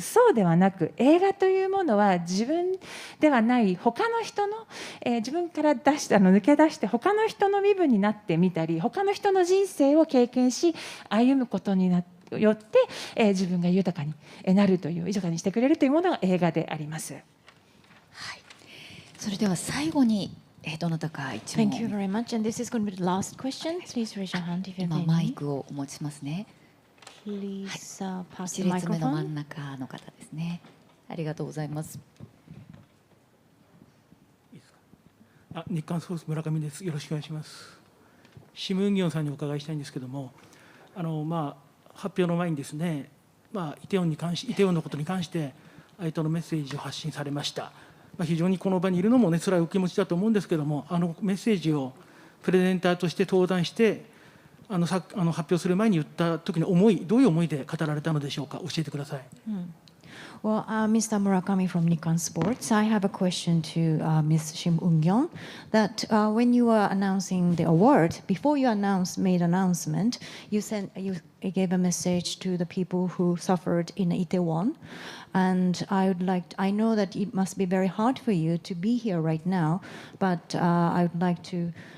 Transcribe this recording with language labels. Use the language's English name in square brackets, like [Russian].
[Japanese] そうではなく、映画というものは自分ではない他の人の、自分から抜け出して他の人の身分になってみたり、他の人の人生を経験し歩むことによって、自分が豊かになるという、豊かにしてくれるというものが映画であります。それでは最後にどなたか一問。 [English] Thank you very much. And this is going to be the last question. Please raise your hand if you have any. [Japanese] マイクをお持ちしますね。 [English] Please pass [Japanese] 一 [English] the [Japanese] 列目の真 [English] microphone. [Japanese] ん中の方ですね。ありがとうございます。日刊スポーツ村上です。よろしくお願いします。シム・ウンギョンさんにお伺いしたいんですけども、発表の前にですね、イテウォンのことに関して相手のメッセージを発信されました。非常にこの場にいるのもね、辛いお気持ちだと思うんですけども、メッセージをプレゼンターとして登壇して発表する前に言った時の思い、どういう思いで語られたのでしょうか。教えてください。 [English] Well, Mr. Murakami from Nikkan Sports, I have a question to Ms. Shim Eun-gyeon. That when you were announcing the award, before you made announcement, you gave a message to the people who suffered in Itaewon, and I know that it must be very hard for you to be here right now, but I would like to.